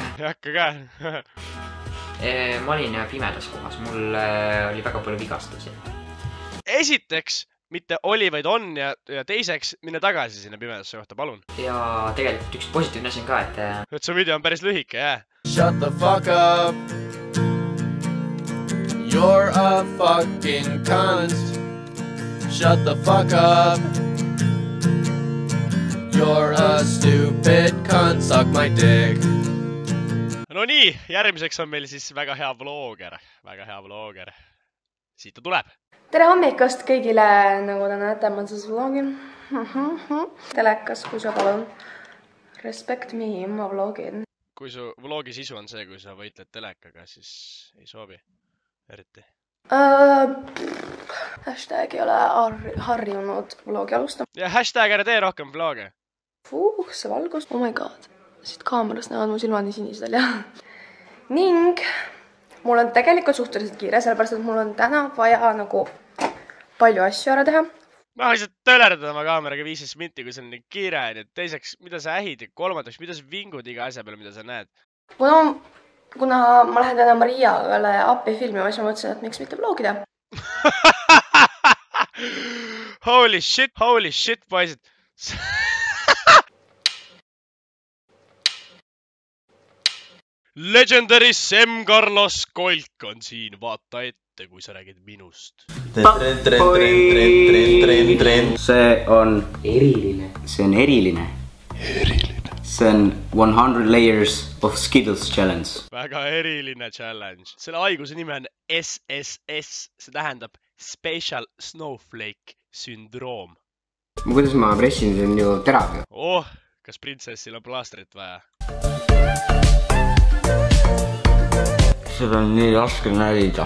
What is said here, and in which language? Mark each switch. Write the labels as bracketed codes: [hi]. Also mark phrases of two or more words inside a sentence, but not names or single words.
[et] Ei hakka ka. Ma olin pimedas kohas. Mul oli väga palju vigastusi. Esiteks, mitte oli, vaid on ja teiseks, mine tagasi sinna pimedasse kohta, palun. Ja tegelikult üks positiivne asi on ka, et su video on päris lühike, jää. [en] Shut the fuck up. You're a fucking cunt. Shut the fuck up. You're a stupid cunt. Suck my dick. [et] No nii, järgmiseks on meil siis väga hea vlogger. Siit ta tuleb. Tere hommikust kõigile, nagu te näete, ma siis vlogin. Telekas, kui sa palun. [en] Respect me, [et] ma vlogin. Kui su vlogi sisu on see, kui sa võitled telekaga, siis ei soovi. Eriti. Hashtag ei ole harjunud vlogi alustama. Ja hashtag ära tee rohkem vloge. See valgus. Oh my god. Siit kaamerast näevad mu silmad nii sinised veel, jah. Ning mul on tegelikult suhteliselt kiire, sellepärast, et mul on täna vaja nagu palju asju ära teha. Ma võisid tölerdada oma kaameraga 15 minti, kui see on nii kiire. Teiseks, mida sa ähid? Kolmandaks, mida sa vingud iga asja peale, mida sa näed? Kuna ma lähen täna Mariale appi filmima, siis ma mõtlesin, et miks mitte vlogida. [en] Holy shit, [et] poisid. Legendary Sem Carlos Kolk on siin, vaata ette, kui sa räägid minust. See on eriline. See on [en] 100 layers of Skittles challenge. [et] Väga eriline challenge. Selle haiguse nimi on SSS, see tähendab [en] Special Snowflake [et] Syndroom. Kuidas ma pressin, see on ju terav. Kas printsessil on plaastrit vaja? Seda on nii raske närida.